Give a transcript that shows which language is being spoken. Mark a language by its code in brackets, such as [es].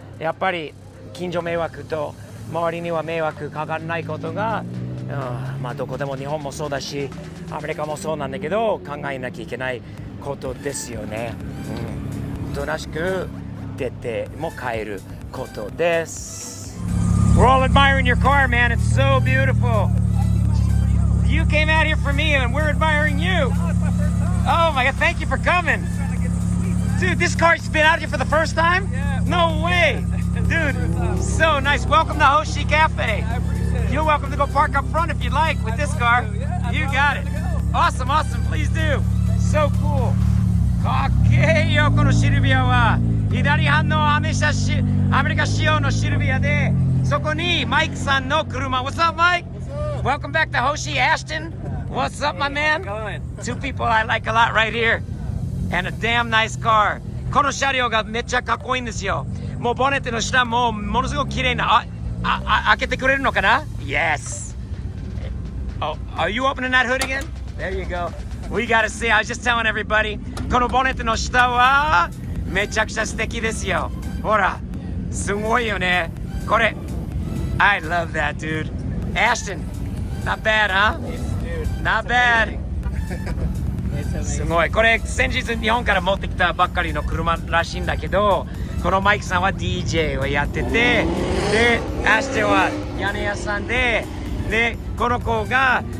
[ja] やっぱり近所迷惑と周りには迷惑かからないことが、どこでも日本もそうだしアメリカもそうなんだけど考えなきゃいけないことですよね。おとなしく出ても帰ることです。 [en] We're all admiring your car, man. It's so beautiful. You came out here for me, and we're admiring you. Oh my God! Thank you for coming, dude. This car's been out here for the first time. No way, dude. So nice. Welcome to Hoshi Cafe. You're welcome to go park up front if you'd like with this car. You got it. Awesome. Please do. So cool. [ja] かっけいよこのシルビアは。左半のアメリカ仕様のシルビアで、そこにマイクさんの車。 [en] What's up, Mike? Welcome back to Hoshi. Ashton. What's up, my man? Two people I like a lot right here. And a damn nice car. [ja] この車両がめっちゃかっこいいんですよ。もうボンネットの下もものすごく綺麗な。開けてくれるのかな？ [en] Yes. Oh, are you opening that hood again? There you go. We gotta see. I was just telling everybody. [ja] このボンネットの下はめちゃくちゃ素敵ですよ。ほら、すごいよね。これ。 [en] I love that, dude. Ashton, not bad, huh? Not bad. [ja] すごい。これ先日日本から持ってきたばっかりの車らしいんだけど、このマイクさんは DJ をやってて、で、アシテは屋根屋さんで、この子が